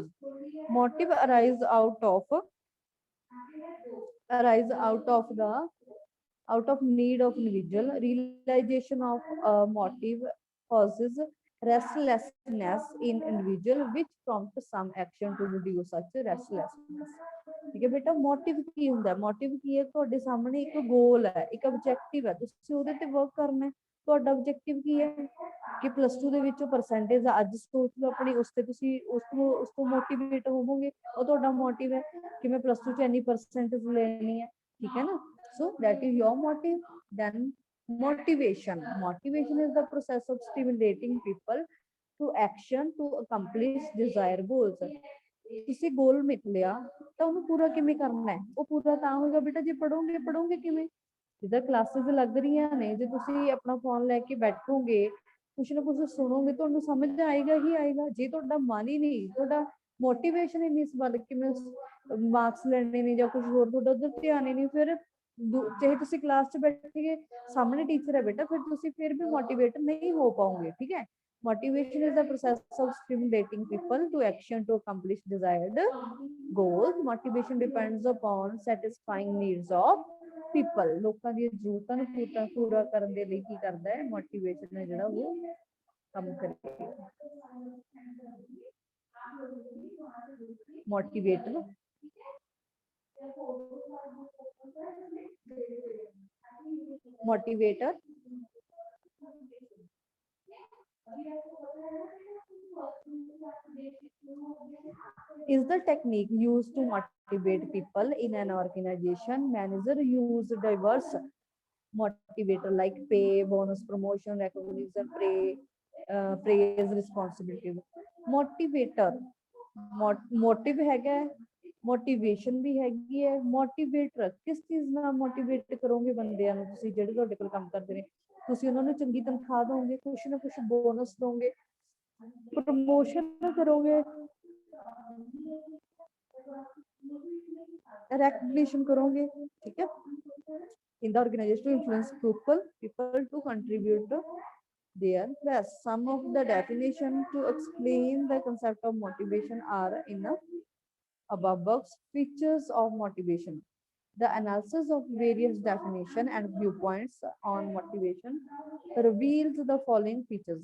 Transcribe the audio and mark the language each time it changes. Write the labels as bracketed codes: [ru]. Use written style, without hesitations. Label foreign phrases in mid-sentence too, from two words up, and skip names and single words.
[en] motive arise out of need of individual। realization of a motive causes restlessness in individual, which prompts some action to reduce such restlessness। [pa] ठीक है बेटा। ਮੋਟਿਵ ਕੀ ਹੁੰਦਾ, मोटिव ਕੀ ਹੈ, ਤੁਹਾਡੇ ਸਾਹਮਣੇ ਇੱਕ ਗੋਲ ਹੈ, ਇੱਕ ਆਬਜੈਕਟਿਵ ਹੈ, ਤੁਸੀਂ ਉਹਦੇ ਤੇ ਵਰਕ ਕਰਨਾ ਹੈ। ਤੁਹਾਡਾ ਆਬਜੈਕਟਿਵ ਕੀ ਹੈ ਕਿ +2 ਦੇ ਵਿੱਚੋਂ ਪਰਸੈਂਟੇਜ ਅੱਜ ਸੋਚ ਲਓ ਆਪਣੀ, ਉਸ ਤੇ ਤੁਸੀਂ ਉਸ ਤੋਂ ਮੋਟੀਵੇਟ ਹੋਵੋਗੇ, ਉਹ ਤੁਹਾਡਾ ਮੋਟਿਵ ਹੈ ਕਿ ਮੈਂ +2 ਚ ਇੰਨੀ ਪਰਸੈਂਟੇਜ ਲੈਣੀ ਹੈ, ਠੀਕ ਹੈ ਨਾ। [en] so that is your motive। then motivation is the process of stimulating people to action to accomplish desired goals। [pa] ਤੁਸੀਂ ਗੋਲ ਮਿਲ ਲਿਆ ਤਾਂ ਉਹਨੂੰ ਪੂਰਾ ਕਿਵੇਂ ਕਰਨਾ ਹੈ? ਉਹ ਪੂਰਾ ਤਾਂ ਹੋਏਗਾ ਬੇਟਾ ਜੇ ਪੜੋਗੇ ਕਿਵੇਂ? ਜਿੱਦਾਂ ਕਲਾਸਿਸ ਲੱਗ ਰਹੀਆਂ ਨੇ, ਜੇ ਤੁਸੀਂ ਆਪਣਾ ਫੋਨ ਲੈ ਕੇ ਬੈਠੋਗੇ, ਕੁਛ ਨਾ ਕੁਛ ਸੁਣੋਗੇ, ਤੁਹਾਨੂੰ ਸਮਝ ਆਏਗਾ ਹੀ ਆਏਗਾ। ਜੇ ਤੁਹਾਡਾ ਮਨ ਹੀ ਨਹੀਂ, ਤੁਹਾਡਾ ਮੋਟੀਵੇਸ਼ਨ ਹੀ ਨਹੀਂ ਇਸ ਵੱਲ ਕਿ ਮੈਂ ਮਾਰਕਸ ਲੈਣੇ ਨੇ ਜਾਂ ਕੁਝ ਹੋਰ, ਤੁਹਾਡਾ ਉਧਰ ਧਿਆਨ ਹੀ ਨਹੀਂ, ਫਿਰ ਚਾਹੇ ਤੁਸੀਂ ਕਲਾਸ 'ਚ ਬੈਠੇ ਸਾਹਮਣੇ ਟੀਚਰ ਹੈ ਬੇਟਾ, ਫਿਰ ਤੁਸੀਂ ਫਿਰ ਵੀ ਮੋਟੀਵੇਟ ਨਹੀਂ ਹੋ ਪਾਓਗੇ, ਠੀਕ ਹੈ। [en] motivation is the process of stimulating people to action to accomplish desired goals। motivation depends upon satisfying needs of people। [pa] ਲੋਕਾਂ ਦੀਆਂ ਜ਼ਰੂਰਤਾਂ ਨੂੰ ਪੂਰਾ ਕਰਨ ਦੇ ਲਈ ਕੀ ਕਰਦਾ ਹੈ? motivation ਹੈ ਜਿਹੜਾ ਉਹ ਕੰਮ ਕਰੇਗਾ। [en] motivator, motivator is the technique used to motivate people in an organization. Manager use diverse motivator like pay, bonus, promotion, recognition, praise, responsibility. [pa] Motivator, motive ਹੈਗਾ, motivation ਵੀ ਹੈਗੀ ਹੈ, motivator ਕਿਸ ਚੀਜ਼ ਨਾਲ motivate ਕਰੋਗੇ ਬੰਦਿਆਂ ਨੂੰ, ਤੁਸੀਂ ਜਿਹੜੇ ਤੁਹਾਡੇ ਕੋਲ ਕੰਮ ਕਰਦੇ ਨੇ, ਤੁਸੀਂ ਉਹਨਾਂ ਨੂੰ ਚੰਗੀ ਤਨਖਾਹ ਦੋਗੇ, ਕੁਛ ਨਾ ਕੁਛ ਬੋਨਸ ਦੋਗੇ, ਪ੍ਰਮੋਸ਼ਨ ਕਰੋਗੇ, recognition ਕਰੋਗੇ ਠੀਕ ਹੈ, [en] in the organization to influence people to contribute their best. Some of the definition to explain the concept of motivation are in the above box. Features of motivation. The analysis of various definition and viewpoints on motivation reveals the following features.